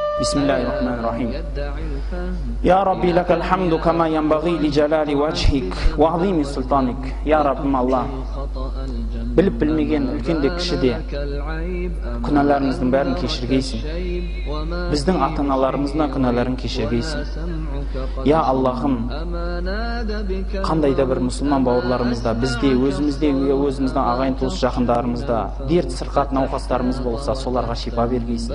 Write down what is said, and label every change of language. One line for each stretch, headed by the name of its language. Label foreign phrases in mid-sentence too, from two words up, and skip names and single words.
Arabic: بسم الله الرحمن الرحيم. يا ربي لك الحمد كما ينبغي لجلال وجهك وعظيم سلطانك.
Kazakh: Ya Rabbim Allah, bilip bilmеген үлкенде кішіде күнәларымыздың бәрін кешіргейсің. Біздің ата-аналарымыздың күнәларын кешіргейсің. Я Аллахым, қандай да бір мұсылман бауырларымызда, бізде, өзіміздің ағайын туыс жақындарымызда дерт сырқат науқастарымыз болса, соларға шипа бергейсің.